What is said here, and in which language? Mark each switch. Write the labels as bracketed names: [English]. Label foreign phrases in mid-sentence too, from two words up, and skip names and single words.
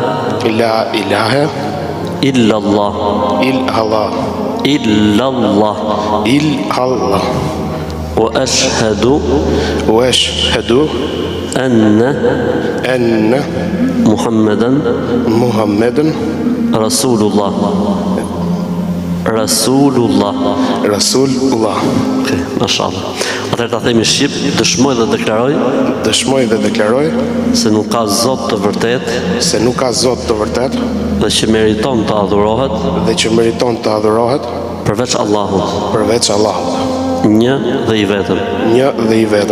[Arabic] إلا الله وأشهد أن محمدا رسول الله Okay, mashallah. [Albanian] Atëherë ta themi shqip, dëshmoj dhe deklaroj se nuk ka Zot të vërtet dhe që meriton të adhurohet përveç Allahut. Një dhe i vetëm.